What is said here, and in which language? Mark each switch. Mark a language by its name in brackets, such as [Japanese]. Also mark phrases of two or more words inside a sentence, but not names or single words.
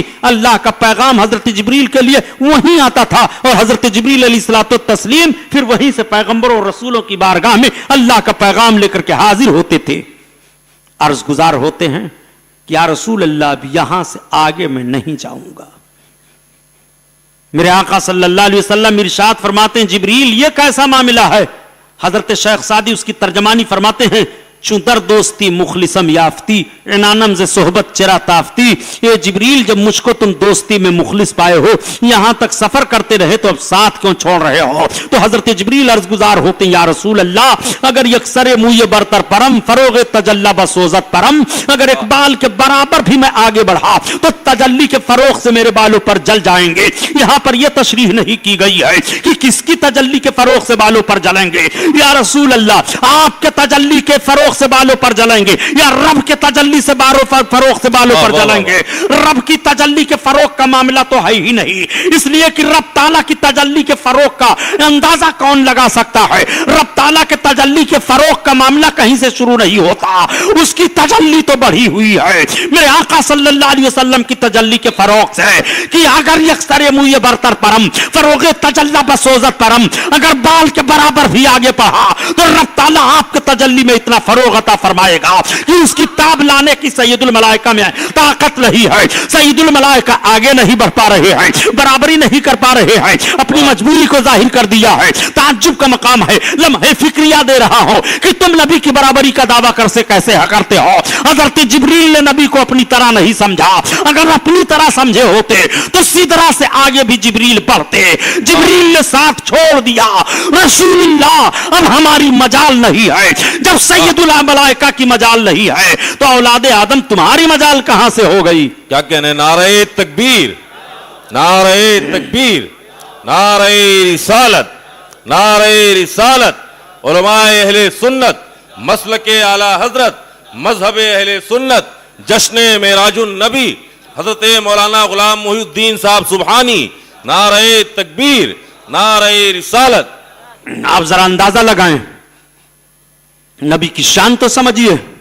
[Urdu] اللہ کا پیغام حضرت جبریل کے لیے وہیں آتا تھا اور حضرت جبریل [Arabic] علیہ الصلوۃ والتسلیم [Urdu] پھر وہیں سے پیغمبروں اور رسولوں کی بارگاہ میں اللہ کا پیغام لے کر کے حاضر ہوتے تھے. عرض گزار ہوتے ہیں کہ [Arabic] یا رسول اللہ, [Urdu] اب یہاں سے آگے میں نہیں جاؤں گا. میرے آقا [Arabic] صلی اللہ علیہ وسلم [Urdu] ارشاد فرماتے ہیں, جبریل یہ کیسا معاملہ ہے؟ حضرت شیخ سعدی اس کی ترجمانی فرماتے ہیں, [Persian] چون در دوستی مخلصم یافتی عنانم ز صحبت چرا تافتی. [Urdu] یہ جبریل, جب مجھ کو تم دوستی میں مخلص پائے ہو, یہاں تک سفر کرتے رہے تو اب ساتھ کیوں چھوڑ رہے ہو؟ تو حضرت جبریل عرض گزار ہوتے ہیں, [Arabic] یا رسول اللہ, [Persian] اگر یکسر موی برتر پرم فروغ تجلی بسوزت پرم, [Urdu] اگر ایک بال کے برابر بھی میں آگے بڑھا تو تجلی کے فروغ سے میرے بالوں پر جل جائیں گے. یہاں پر یہ تشریح نہیں کی گئی ہے کہ کس کی تجلی کے فروغ سے بالوں پر جلیں گے. [Arabic] یا رسول اللہ, [Urdu] آپ کے تجلی کے فروغ سے بالوں پر جلیں گے یا رب کے تجلی سے فروغ سے بالوں پر جلیں گے؟ رب کی تجلی کے فروغ کا معاملہ تو ہے ہی نہیں, اس لیے کہ رب تعالیٰ کی تجلی کے فروغ کا اندازہ کون لگا سکتا ہے؟ رب تعالیٰ کے تجلی کے فروغ کا معاملہ کہیں سے شروع نہیں ہوتا, اس کی تجلی تو بڑھی ہوئی ہے. میرے آقا [Arabic] صلی اللہ علیہ وسلم [Urdu] کی تجلی کے فروغ سے کہ [Persian] اگر یکسر موی برتر پرم فروغ تجلی بسوزت پرم, [Urdu] اگر بال کے برابر بھی آگے بڑھا تو رب تعالیٰ آپ کے تجلی میں اتنا فروغ فروغ عطا فرمائے گا کہ اس کتاب لانے کی سید الملائکہ میں طاقت نہیں ہے. سید الملائکہ آگے نہیں بڑھ پا رہے ہیں، برابری نہیں کر پا رہے ہیں، اپنی مجبوری کو ظاہر کر دیا ہے. تعجب کا مقام ہے، لمحے فکریہ دے رہا ہوں کہ تم نبی کی برابری کا دعویٰ کیسے کرتے ہو. حضرت جبریل نے نبی کو اپنی طرح نہیں سمجھا، اگر اپنی طرح سمجھے ہوتے تو سیدھرا سے آگے بھی جبریل بڑھتے. جبریل نے ساتھ چھوڑ دیا، رسول اللہ اب ہماری مجال نہیں ہے. جب سید الملائکہ کی مجال نہیں ہے تو اولادے آدم تمہاری مجال کہاں سے ہو گئی? کیا کہنے, نعرے تکبیر، نعرے تکبیر، نعرے رسالت، نعرے رسالت. علمائے اہلے سنت، مسلکے اعلیٰ حضرت، مذہب اہلے سنت، جشن معراج النبی حضرت مولانا غلام محی الدین صاحب سبحانی، نعرے تکبیر، نعرے رسالت. آپ ذرا اندازہ لگائیں، نبی کی شان تو سمجھیے.